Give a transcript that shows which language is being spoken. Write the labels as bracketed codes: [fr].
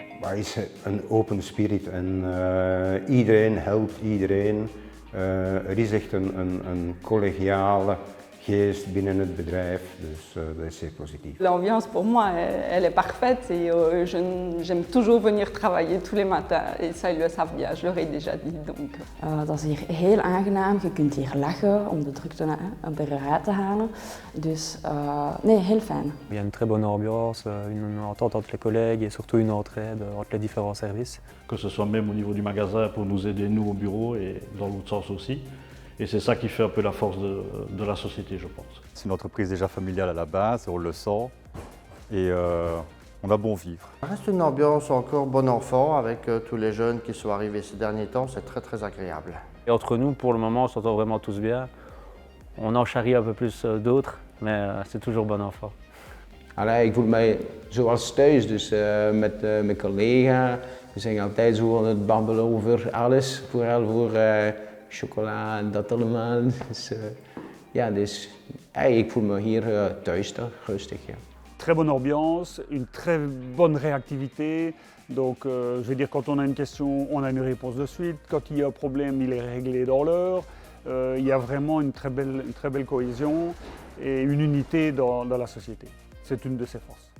[nl] Er is een open spirit en iedereen helpt iedereen. Er is echt een collegiale geest binnen het bedrijf, dus dat is zeer positief. [fr] L'ambiance pour moi, elle est parfaite et j'aime toujours venir travailler tous les matins. Et ça, ils le savent bien, je leur ai déjà dit. Donc. [nl] Dat is hier heel aangenaam, je kunt hier lachen om de drukte eruit te halen. Dus nee, heel fijn. [fr] Il y a une très bonne ambiance, une entente entre les collègues et surtout une entraide entre les différents services. Que ce soit même au niveau du magasin pour nous aider nous au bureau et dans l'autre sens aussi. Et c'est ça qui fait un peu la force de la société, je pense. C'est une entreprise déjà familiale à la base, on le sent, et on a bon vivre. Ça reste une ambiance encore bon enfant avec tous les jeunes qui sont arrivés ces derniers temps, c'est très agréable. Et entre nous, pour le moment, on s'entend vraiment tous bien. On en charrie un peu plus d'autres, mais c'est toujours bon enfant. [nl] Allee, ik voel mij zoals thuis, dus met mijn collega. We zijn altijd zo aan het babbelen over alles, vooral voor chocola en dat allemaal. Dus, ja, dus ik voel me hier thuis, toch, rustig. Ja. [fr] Très bonne ambiance, une très bonne réactivité. Donc, je veux dire, quand on a une question, on a une réponse de suite. Quand il y a un problème, il est réglé dans l'heure. Il y a vraiment une très belle cohésion et une unité dans la société. C'est une de ses forces.